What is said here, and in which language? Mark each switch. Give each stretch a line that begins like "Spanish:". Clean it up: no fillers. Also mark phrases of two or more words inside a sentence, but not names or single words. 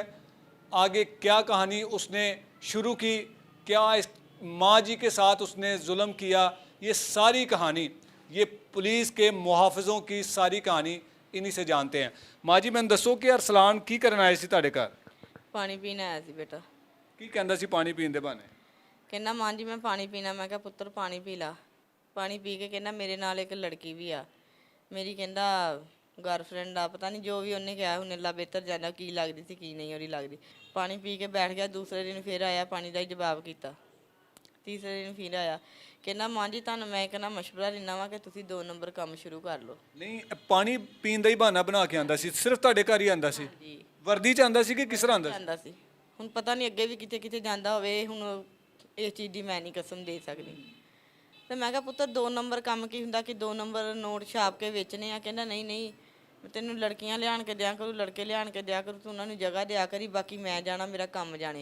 Urdu: آگے کیا کہانی اس نے شروع کی، کیا اس ماں جی کے ساتھ اس نے ظلم کیا، یہ ساری کہانی، یہ پولیس کے محافظوں کی ساری کہانی انہی سے جانتے ہیں.
Punjabi: ਮਾਂ ਜੀ ਮੈਂਨੇ ਦੱਸੋ ਕਿ ਅਰਸਲਾਨ ਕੀ ਕਰਨਾ ਆਏ ਸੀ ਤੁਹਾਡੇ ਘਰ? ਪਾਣੀ ਪੀਣ ਆਇਆ ਸੀ ਬੇਟਾ। ਕੀ ਕਹਿੰਦਾ ਸੀ ਪਾਣੀ ਪੀਣ ਦੇ ਬਹਾਨੇ? ਕਹਿੰਦਾ ਮਾਂ ਜੀ ਮੈਂ ਪਾਣੀ ਪੀਣਾ। ਮੈਂ ਕਿਹਾ ਪੁੱਤਰ ਪਾਣੀ ਪੀ ਲਾ। ਪਾਣੀ ਪੀ ਕੇ ਕਹਿੰਦਾ ਮੇਰੇ ਨਾਲ ਇੱਕ ਲੜਕੀ ਵੀ ਆ ਮੇਰੀ, ਕਹਿੰਦਾ ਗਰਲਫ੍ਰੈਂਡ ਆ, ਪਤਾ ਨਹੀਂ ਜੋ ਵੀ ਉਹਨੇ ਕਿਹਾ, ਹੁਣ ਅੱਲਾ ਬਿਹਤਰ ਜਾਣਦਾ ਕੀ ਲੱਗਦੀ ਸੀ ਕੀ ਨਹੀਂ ਉਹਦੀ ਲੱਗਦੀ। ਪਾਣੀ ਪੀ ਕੇ ਬੈਠ ਗਿਆ। ਦੂਸਰੇ ਦਿਨ ਫਿਰ ਆਇਆ, ਪਾਣੀ ਦਾ ਹੀ ਜਵਾਬ ਕੀਤਾ। ਤੀਸਰੇ ਦਿਨ ਫਿਰ ਆਇਆ, ਕਹਿੰਦਾ ਮਾਂ ਜੀ ਤੁਹਾਨੂੰ ਮੈਂ ਇੱਕ ਨਾ ਮਸ਼ਵਰਾ ਦਿੰਦਾ ਵਾਂ ਕਿ ਤੁਸੀਂ 2 ਨੰਬਰ ਕੰਮ ਸ਼ੁਰੂ ਕਰ ਲਓ। ਨਹੀਂ ਪਾਣੀ ਪੀਣ ਦਾ ਹੀ ਬਹਾਨਾ ਬਣਾ ਕੇ ਆਂਦਾ ਸੀ? ਸਿਰਫ ਤੁਹਾਡੇ ਘਰ ਹੀ ਆਂਦਾ ਸੀ? ਜੀ ਵਰਦੀ ਚ ਆਂਦਾ ਸੀ ਕਿ ਕਿਸ ਤਰ੍ਹਾਂ ਆਂਦਾ ਸੀ? ਜਾਂਦਾ ਸੀ। ਹੁਣ ਪਤਾ ਨਹੀਂ ਅੱਗੇ ਵੀ ਕਿਤੇ ਕਿਤੇ ਜਾਂਦਾ ਹੋਵੇ, ਹੁਣ ਇਸ ਚੀਜ਼ ਦੀ ਮੈਂ ਨਹੀਂ ਕਸਮ ਦੇ ਸਕਦੀ। ਤੇ ਮੈਂ ਕਿਹਾ ਪੁੱਤਰ 2 ਨੰਬਰ ਕੰਮ ਕੀ ਹੁੰਦਾ ਕਿ 2 ਨੰਬਰ ਨੋਟ ਛਾਪ ਕੇ ਵੇਚਣੇ ਆ? ਕਹਿੰਦਾ ਨਹੀਂ ਨਹੀਂ, ਤੈਨੂੰ ਲੜਕੀਆਂ ਲਿਆਣ ਕੇ ਦਿਆ ਕਰੂ, ਲੜਕੇ ਲਿਆਣ ਕੇ ਦਿਆ ਕਰੂ, ਤੂੰ ਉਹਨਾਂ ਨੂੰ ਜਗ੍ਹਾ ਦਿਆ ਕਰੀ, ਬਾਕੀ ਮੈਂ ਜਾਣਾ, ਮੇਰਾ ਕੰਮ ਜਾਣੇ।